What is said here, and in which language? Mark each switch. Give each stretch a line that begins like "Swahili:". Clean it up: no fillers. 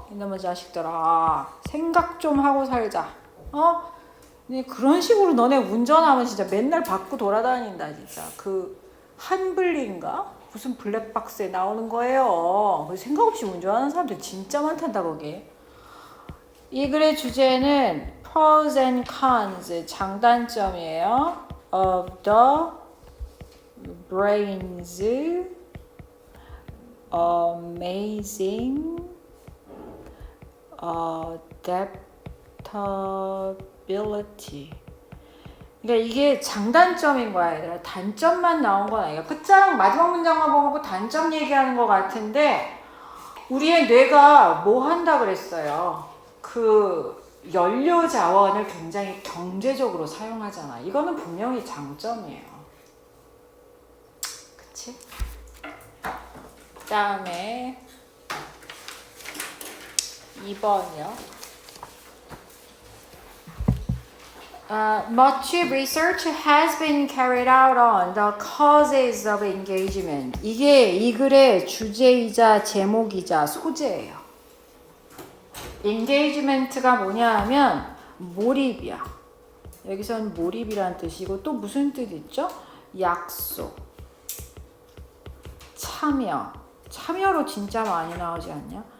Korean: 이놈의 자식들아. 생각 좀 하고 살자. 근데 그런 식으로 너네 운전하면 진짜 맨날 받고 돌아다닌다 진짜. 그 한블리인가? 무슨 블랙박스에 나오는 거예요. 생각 없이 운전하는 사람들 진짜 많단다 거기. 이 글의 주제는
English: pros and cons,
Korean: 장단점이에요.
English: of the brain's amazing adaptability.
Korean: 그러니까 이게 장단점인 거야, 얘들아. 단점만 나온 건 아니야. 끝자락 마지막 문장만 보고 단점 얘기하는 것 같은데 우리의 뇌가 뭐 한다 그랬어요? 그 연료 자원을 굉장히 경제적으로 사용하잖아. 이거는 분명히 장점이에요. 그치? 그 다음에 2번이요.
English: Much research has been carried out on the causes of engagement.
Korean: 이게 이 글의 주제이자 제목이자 소재예요. engagement가 뭐냐 하면 몰입이야. 여기서는 몰입이란 뜻이고 또 무슨 뜻 있죠? 약속, 참여로 진짜 많이 나오지 않냐?